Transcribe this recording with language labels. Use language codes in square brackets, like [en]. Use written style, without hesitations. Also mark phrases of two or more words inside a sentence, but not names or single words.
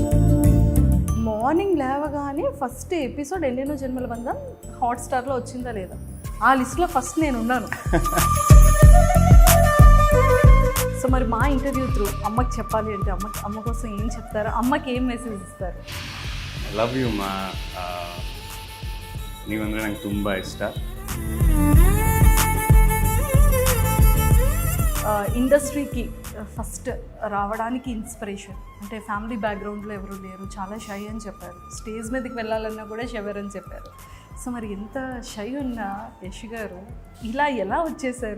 [te] మార్నింగ్ లేవగానే [en] first episode [te] ఎన్నెన్నో జన్మల బంధం హాట్స్టార్లో వచ్చిందా లేదా, ఆ లిస్ట్లో ఫస్ట్ నేను ఉన్నాను. సో మరి మా [en] interview through [te] అమ్మకి చెప్పాలి అంటే అమ్మ కోసం ఏం చెప్తారు? అమ్మకి ఏం మెసేజ్ ఇస్తారు? [en] love you ma. [kn] ನೀವಂದರೆ ನಂಗೆ ತುಂಬ ಇಷ್ಟ. [te] ఇండస్ట్రీకి ఫస్ట్ రావడానికి ఇన్స్పిరేషన్ అంటే [en] family backgroundలో [te] ఎవరు లేరు, చాలా షై అని చెప్పారు. స్టేజ్ మీదకి వెళ్ళాలన్నా కూడా షవర్ అని చెప్పారు. సో మరి ఎంత షై ఉన్న యష్ గారు ఇలా ఎలా వచ్చేసారు?